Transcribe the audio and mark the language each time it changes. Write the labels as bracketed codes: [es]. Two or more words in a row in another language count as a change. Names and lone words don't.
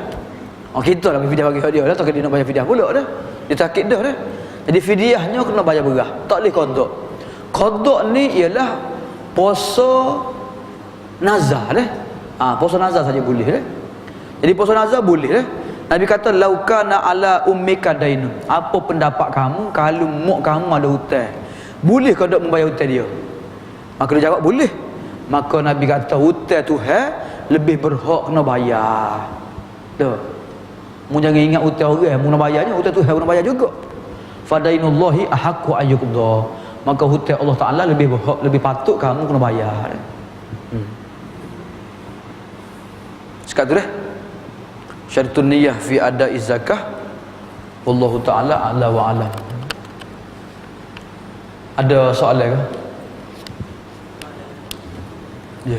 [ms] Kita lah fidyah bagi dia dah, tak kena dia nak bayar fidyah pula dah. Dia sakit dah dah. Jadi fidyahnya kena bayar berah, tak boleh qada. Qada ni ialah puasa nazar dah. Puasa nazar saja boleh dah. Jadi puasa nazar boleh dah. Nabi kata [ar] لو كان على أمك دين. [ms] Apa pendapat kamu kalau mak kamu ada hutang? Boleh ke tak membayar hutang dia? Maka dia jawab boleh. Maka Nabi kata hutang Tuhan lebih berhak kena bayar. Dah. Mu jangan ingat hutang orang, mu nak bayarnya hutang tu nak bayar juga. [ar] فدين الله أحق أن يقضى. [ms] Maka hutang Allah Taala lebih berhak, lebih patut kamu kena bayar. Sekat tu dah. [ar] شرط النية في أداء الزكاة. والله تعالى أعلى وأعلم. [ms] Ada soalan ke? Ya.